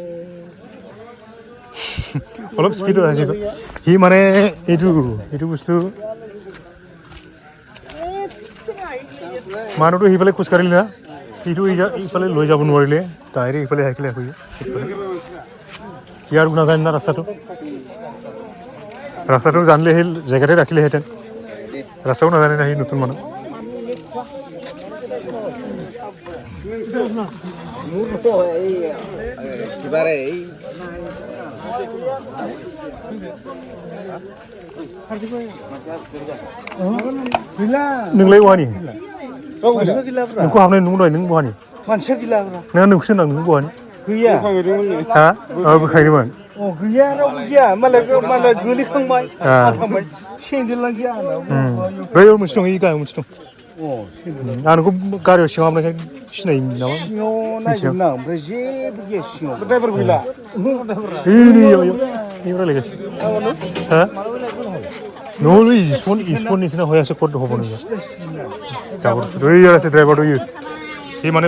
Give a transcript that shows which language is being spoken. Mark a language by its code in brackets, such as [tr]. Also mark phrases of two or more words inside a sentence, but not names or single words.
[as] অলপ স্পীডত আহিছে সি মানে এইটো বস্তু মানুহটো সিফালে খোজকাঢ়িলে না সিটো ইফালে লৈ যাব নোৱাৰিলে ডাইৰেক্ট ইফালে আহিলে ইয়াৰ নাজানে না ৰাস্তাটো জানিলে সেই জেগাতে ৰাখিলেহেঁতেন ৰাস্তাও নাজানে না সি নতুন মানুহ মোৰ এই কিবাৰে এই [brx] नोंलाय बहानि मानसिया गैलाब्रा नोंखौ हाबनाय नुदों नों बहानि मानसिया गैलाब्रा नोंहा नोंखौसो होनदों नों बहानि गैया हा बोखायदोंमोन अ गैया रावबो गैया मालाय गोलैखांबाय थांबाय सेन्देलानो गैया आंनाव बैयाव मोनसे दं गाहायाव मोनसे दं अ सेन्देल आं नोंखौ गारियाव सिङाव हाबनायखाय सिनायोमोन नामा सिङाव नायदोंमोन आं ओमफ्राय जेबो गैया सिङाव ड्राइभार गैला [as] এই [brx] रायलायगासिनो हा [as] নহ'লে স্পন নিচিনা হৈ আছে ক'ত হ'ব নগৈ যাব আছে ড্ৰাইভাৰটো সি মানে